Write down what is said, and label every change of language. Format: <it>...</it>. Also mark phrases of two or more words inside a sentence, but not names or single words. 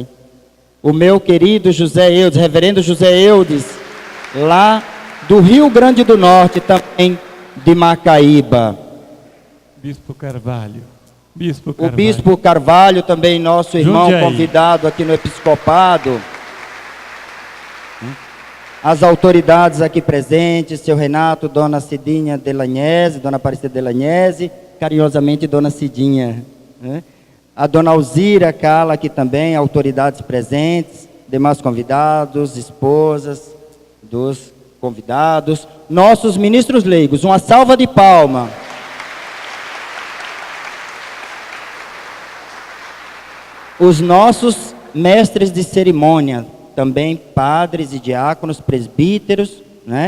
<pt>O meu querido José Eudes, Reverendo José Eudes, lá do Rio Grande do Norte, também de Macaíba. Bispo Carvalho. Bispo O Carvalho. Bispo Carvalho, também nosso irmão Jundiaí. convidado aqui no Episcopado. As autoridades aqui presentes, seu Renato, Dona Cidinha Delagnese, Dona Aparecida Delagnese, carinhosamente Dona Cidinha, né? A Dona Alzira Cala aqui também, autoridades presentes, demais convidados, esposas dos convidados, nossos ministros leigos, uma salva de palma. Os nossos mestres de cerimônia, também padres e diáconos, presbíteros, né?</pt>